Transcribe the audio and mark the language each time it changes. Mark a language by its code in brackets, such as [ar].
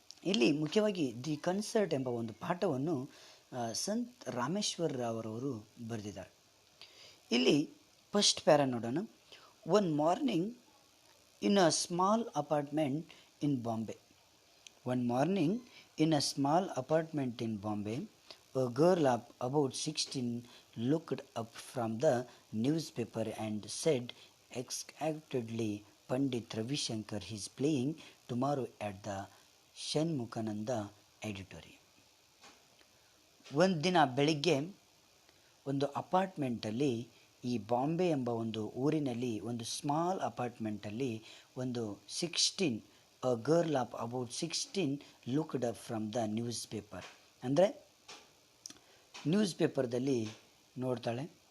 [kn] ಇಲ್ಲಿ ಮುಖ್ಯವಾಗಿ the concert ಎಂಬ ಒಂದು ಪಾಠವನ್ನು ಸಂತ್ ರಾಮೇಶ್ವರ್ ರಾವ್ ಬರೆದಿದ್ದಾರೆ. ಇಲ್ಲಿ ಫಸ್ಟ್ ಪ್ಯಾರಾ ನೋಡೋಣ. [en] One morning in a small apartment in Bombay. One morning in a small apartment in Bombay, a girl of about 16 looked up from the newspaper and said excitedly, Pandit Ravi Shankar is playing tomorrow at the Shanmukananda Auditorium. [kn] ಒಂದು ದಿನ ಬೆಳಿಗ್ಗೆ ಒಂದು ಅಪಾರ್ಟ್ಮೆಂಟಲ್ಲಿ, ಈ ಬಾಂಬೆ ಎಂಬ ಒಂದು ಊರಿನಲ್ಲಿ ಒಂದು small ಅಪಾರ್ಟ್ಮೆಂಟಲ್ಲಿ ಒಂದು 16 [en] A girl of about 16 looked up from the newspaper. [kn] ಅಂದರೆ ನ್ಯೂಸ್ ಪೇಪರ್ದಲ್ಲಿ ನೋಡ್ತಾಳೆ.